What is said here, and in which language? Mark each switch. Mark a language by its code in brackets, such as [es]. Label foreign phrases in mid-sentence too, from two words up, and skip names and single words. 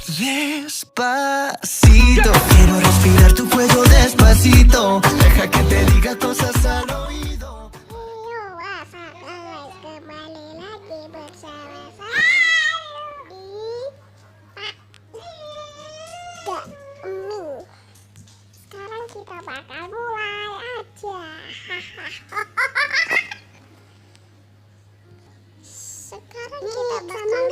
[es] Despacito, quiero respirar tu cuello despacito. Deja que te diga cosas al oído. [id] Kembali lagi bersama saya di Pak Dami. Sekarang kita bakal mulai aja. Sekarang kita bakal mulai.